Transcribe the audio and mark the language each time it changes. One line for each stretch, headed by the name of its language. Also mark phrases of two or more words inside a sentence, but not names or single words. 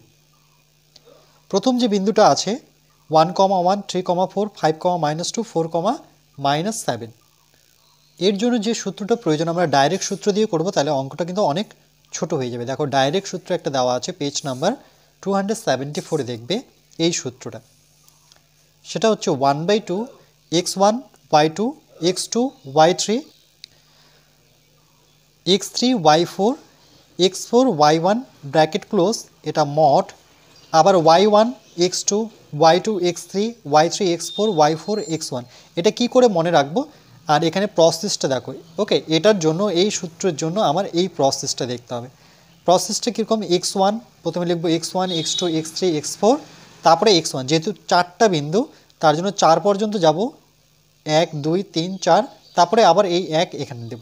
Bangla: প্রথম যে বিন্দুটা আছে 1, 1, 3, 4, 5, -2, 4, -7, এর জন্য যে সূত্রটা প্রয়োজন আমরা ডাইরেক্ট সূত্র দিয়ে করব, তাহলে অঙ্কটা কিন্তু অনেক ছোট হয়ে যাবে। দেখো ডাইরেক্ট সূত্র একটা দেওয়া আছে
English: page number
Bangla: 274 দেখবে এই সূত্রটা, সেটা হচ্ছে 1/2 x1 y2 x2 y3 x3 y4 x4 y1
English: bracket close,
Bangla: এটা মড, আবার y1 x2 y2 x3 y3 x4 y4 x1। এটা কি করে মনে রাখবো, আর এখানে প্রসেসটা দেখো। ওকে, এটার জন্য এই সূত্রের জন্য আমার এই প্রসেসটা দেখতে হবে। প্রসেসটা কীরকম, x1 প্রথমে লিখবো x1 x2 x3 x4 তারপরে x1, যেহেতু চারটা বিন্দু তার জন্য 4 পর্যন্ত যাব, 1 2 3 4, তারপরে আবার এই 1 এখানে দেব।